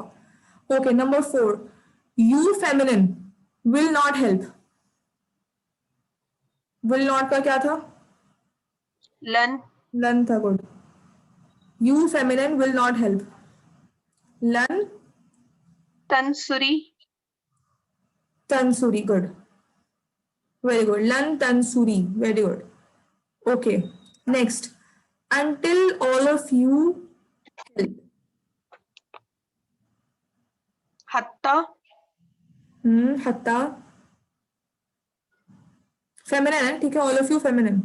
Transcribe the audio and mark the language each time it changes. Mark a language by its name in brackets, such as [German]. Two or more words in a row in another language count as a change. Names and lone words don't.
[English] OK number 4 you feminine will not help, will not हेल्प, विल नॉट [Hindi] का क्या था [Arabic] लन [English] लन था good, you feminine will not help, लन [Arabic] तंसुरी तंसुरी, [English] good very good, [Arabic] لن تنصري, [English] very good. OK next until all of you help, [Arabic] हत्ता [English] हत्ता फेमिनिन है, [Hindi] ठीक है [English] all of you feminine,